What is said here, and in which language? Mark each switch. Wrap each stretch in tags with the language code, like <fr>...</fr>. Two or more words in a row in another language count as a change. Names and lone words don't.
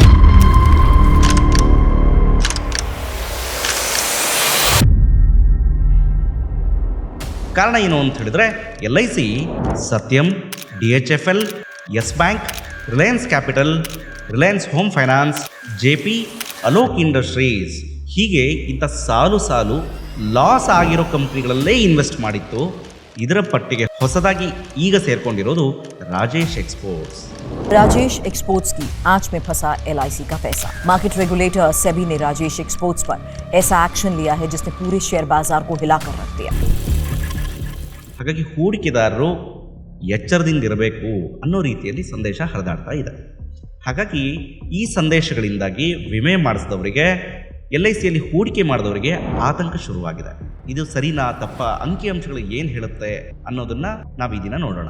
<kn>ಕಾರಣ ಏನು ಅಂತ ಹೇಳಿದ್ರೆ, LIC ಸತ್ಯಂ, DHFL, ಯೆಸ್ ಬ್ಯಾಂಕ್, ರಿಲಯನ್ಸ್ ಕ್ಯಾಪಿಟಲ್, ರಿಲಯನ್ಸ್ ಹೋಮ್ ಫೈನಾನ್ಸ್, JP, ಅಲೋಕ್ ಇಂಡಸ್ಟ್ರೀಸ್ ಹೀಗೆ ಇಂಥ ಸಾಲು ಲಾಸ್ ಆಗಿರೋ ಕಂಪ್ನಿಗಳಲ್ಲೇ ಇನ್ವೆಸ್ಟ್ ಮಾಡಿತ್ತು. ಇದರ ಪಟ್ಟಿಗೆ ಹೊಸದಾಗಿ ಈಗ ಸೇರ್ಕೊಂಡಿರೋದು ರಾಜೇಶ್ ಎಕ್ಸ್ಪೋರ್ಟ್ಸ್.</kn> <hi>राजेश एक्सपोर्ट्स की आंच में फंसा LIC का पैसा। मार्केट रेगुलेटर सेबी ने राजेश एक्सपोर्ट्स पर ऐसा एक्शन लिया है जिसने पूरे शेयर बाजार को हिलाकर रख दिया।</hi> <kn>ಹಾಗಾಗಿ ಹೂಡಿಕೆದಾರರು ಎಚ್ಚರದಿಂದಿರಬೇಕು ಅನ್ನೋ ರೀತಿಯಲ್ಲಿ ಸಂದೇಶ ಹರಿದಾಡ್ತಾ ಇದೆ. ಹಾಗಾಗಿ ಈ ಸಂದೇಶಗಳಿಂದಾಗಿ ವಿಮೆ ಮಾಡಿಸಿದವರಿಗೆ, LICಯಲ್ಲಿ ಹೂಡಿಕೆ ಮಾಡಿದವರಿಗೆ ಆತಂಕ ಶುರುವಾಗಿದೆ. ಇದು ಸರಿನಾ ತಪ್ಪ, ಅಂಕಿಅಂಶಗಳು ಏನು ಹೇಳುತ್ತೆ ಅನ್ನೋದನ್ನ ನಾವು ಈ ದಿನ ನೋಡೋಣ.</kn>